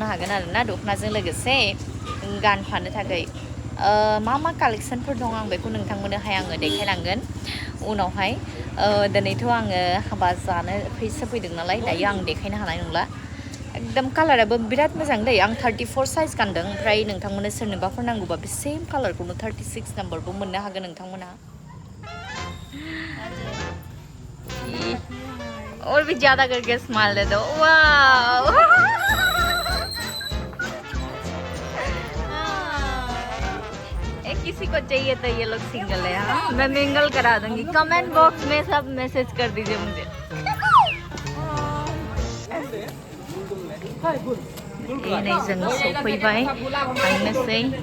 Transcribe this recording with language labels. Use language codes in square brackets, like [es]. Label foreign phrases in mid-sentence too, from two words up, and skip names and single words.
[brx] हागोन आरोना दखनाजों लोगोसे गानफानो थाखाय मा कालेक्सनफोर दं आं बेखौ नोंथांमोननोहाय आङो देखायलांगोन उनावहाय दिनैथ' आङो हाबा जानो फैदों नालाय दायो आं देखायनो हानाय नंला एकदम कालाराबो बिराद मोजां दै आं 34 साइज गानदों ओमफ्राय नोंथांमोननो सोरनोबाफोर नांगौबा बे सेम कालारखौनो 36 नाम्बारबो मोननो हागोन नोंथांमोना [hi] और भी ज्यादा करके स्माइल दे दो वाओ किसी को चाहिए तो ये लोग सिंगल है हाँ मैं मिंगल करा दूंगी [en] comment box [hi] में सब मैसेज कर दीजिए मुझे [brx] ये नहीं जों सफैबाय थांनोसै